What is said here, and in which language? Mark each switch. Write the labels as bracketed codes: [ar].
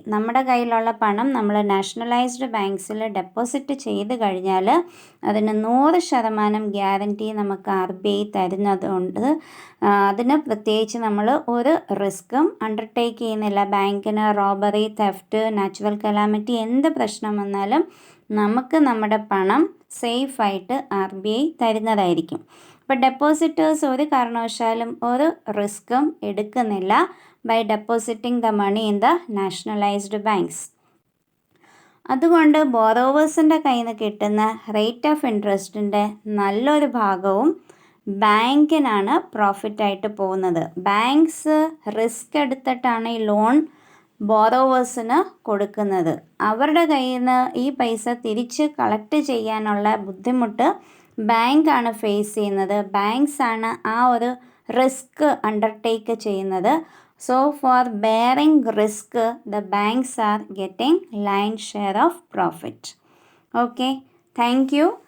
[ml] നമ്മുടെ കയ്യിലുള്ള പണം നമ്മൾ നാഷണലൈസ്ഡ് ബാങ്ക്സിൽ ഡെപ്പോസിറ്റ് ചെയ്ത് കഴിഞ്ഞാൽ അതിന് 100% ഗ്യാരൻറ്റി നമുക്ക് RBI തരുന്നതുകൊണ്ട് അതിന് പ്രത്യേകിച്ച് നമ്മൾ ഒരു റിസ്ക്കും അണ്ടർടേക്ക് ചെയ്യുന്നില്ല. ബാങ്കിന് റോബറി, തെഫ്റ്റ്, നാച്ചുറൽ കലാമിറ്റി എന്ത് പ്രശ്നം വന്നാലും നമുക്ക് നമ്മുടെ പണം സേഫായിട്ട് RBI തരുന്നതായിരിക്കും. അപ്പോൾ ഡെപ്പോസിറ്റേഴ്സ് ഒരു കാരണവശാലും ഒരു റിസ്ക്കും എടുക്കുന്നില്ല [en] by depositing the money in the nationalized banks. [ml] അതുകൊണ്ട് ബോറോവേഴ്സിൻ്റെ കയ്യിൽ നിന്ന് കിട്ടുന്ന റേറ്റ് ഓഫ് ഇൻട്രസ്റ്റിൻ്റെ നല്ലൊരു ഭാഗവും ബാങ്കിനാണ് പ്രോഫിറ്റായിട്ട് പോകുന്നത്. ബാങ്ക്സ് റിസ്ക് എടുത്തിട്ടാണ് ഈ ലോൺ ബോറോവേഴ്സിന് കൊടുക്കുന്നത്. അവരുടെ കയ്യിൽ നിന്ന് ഈ പൈസ തിരിച്ച് കളക്ട് ചെയ്യാനുള്ള ബുദ്ധിമുട്ട് ബാങ്കാണ് ഫേസ് ചെയ്യുന്നത്. ബാങ്ക്സ് ആണ് ആ ഒരു റിസ്ക് അണ്ടർടേക്ക് ചെയ്യുന്നത്. [en] So for bearing risk, the banks are getting lion's share of profit. Okay, thank you.